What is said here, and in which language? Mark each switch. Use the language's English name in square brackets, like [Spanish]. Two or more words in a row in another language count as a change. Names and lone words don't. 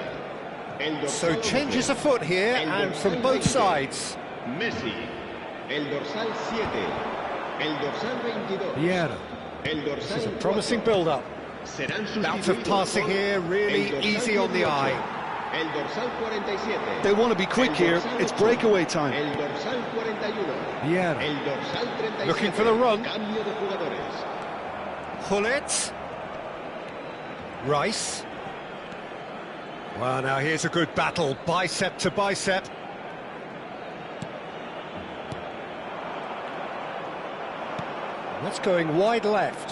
[Spanish] El [English] So [Spanish] dorsal [English] changes [Spanish] 11, [English] afoot here, [Spanish] el [English] and [Spanish] dorsal [English] from both [Spanish] 20, [English] sides. [Spanish] Messi. El dorsal 7. El dorsal 22. Vieira. El dorsal [English] This is a [Spanish] 4. [English] promising build-up. [Spanish] Serán [English] Bout of [Spanish] sustituidos [English] passing [Spanish] por [English] here, really [Spanish] el dorsal [English] easy on the [Spanish] 18, [English] eye. [Spanish] El dorsal 47. [English] They want to be quick [Spanish] el [English] here, [Spanish] dorsal [English] it's [Spanish] 8, [English] breakaway time. [Spanish] El dorsal 41. Vieira. El dorsal 37. [English] Looking for the run. [Spanish] Cambio de jugadores. Gullit. Rice. [English] Well, now here's a good battle, bicep to bicep. That's going wide left.